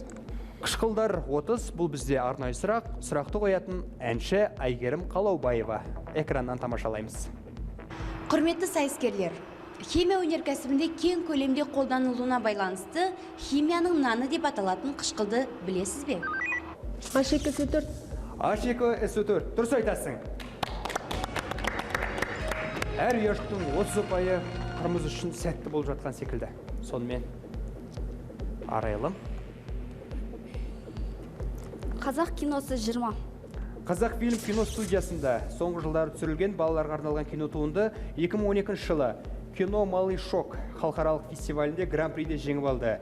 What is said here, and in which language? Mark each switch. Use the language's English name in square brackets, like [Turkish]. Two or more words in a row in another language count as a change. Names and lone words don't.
[Kazakh] Қышқылдар 30. Бұл бізде арнайы сұрақ. Сұрақты қоятын әнші Әйгерім Қалаубаева. Экраннан тамашалаймыз. Құрметті сайыскерлер, химия өнеркәсібінде кең көлемде қолданылуына байланысты химияның наны деп аталатын қышқылды білесіз бе? H2SO4. H2SO4. Дұрыс айтасың. Әр ұяшықтың 30 ұпайы қырмыз үшін сәтті болып жатқан секілді. Сонымен Арайлым. Қазақ киносы 20. Қазақ фильм кино студиясында соңғы жылдары түсірілген балаларға арналған кино туынды 2012 жылы кино «Малый шок» халықаралық фестивалінде гран-приде жеңіп алды.